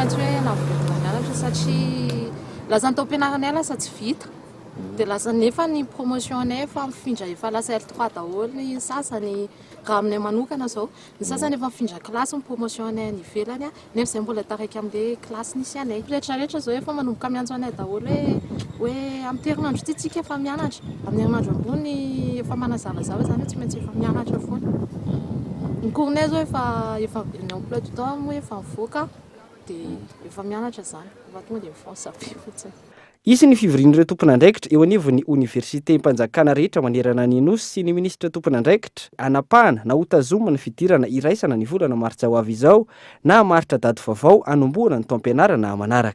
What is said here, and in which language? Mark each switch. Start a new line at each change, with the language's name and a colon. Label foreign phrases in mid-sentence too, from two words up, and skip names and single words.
Malagasy: maintsy hoe navodina mianatra satria lasa ny taom-pianarana lasa tsy vita dia lasa nefa ny promotion-nay efa mifindra efa lasa L3 daholo ny sasany raha aminay manokana zao ny sasany efa mifindra klasy ny promotion-nay any ivelany nefa izay mbola taraiky amin'ilay klasy nisy anay rehetrarehetra zao efa manomboka miantso anay daholo hoe amin'ny herinandro ity tsika efa mianatra, amin'ny herinandro ambony efa manazavazava zany tsy maintsy efa mianatra foana. Ny cournay zao efa ny
French: emploi du temps
Malagasy: moa efa mivoaka dia efa mianatra zany efa tonga dia mifonsa be fotsiny. Isy ny fivorian'ireo tompon'andraikitra eo anivon'ny Université Mpanjakana rehetra manerana ny Nosy sy ny ministra tompon'andraikitra anapahana na hotazomana ny fidirana iraisana ny volana martsa ho avy izao na maritra dady vaovao anombohana ny taom-pianarana manaraka.